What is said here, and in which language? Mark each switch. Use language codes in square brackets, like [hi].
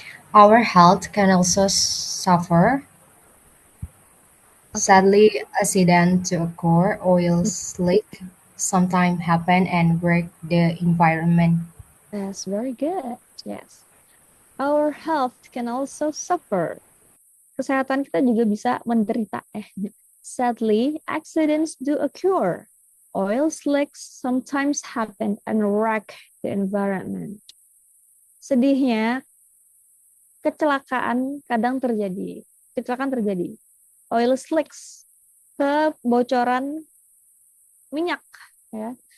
[en] Our health can also suffer. Sadly, accidents to occur, oil leak sometimes happen and wreck the environment. That's very good. Yes. Our health can also suffer. [id] Kesehatan kita juga bisa menderita. [en] Sadly, accidents do occur. Oil leaks sometimes happen and wreck the environment. [id] Sedihnya, kecelakaan kadang terjadi. Kecelakaan terjadi. [en] Oil leaks, [id] kebocoran minyak, ya.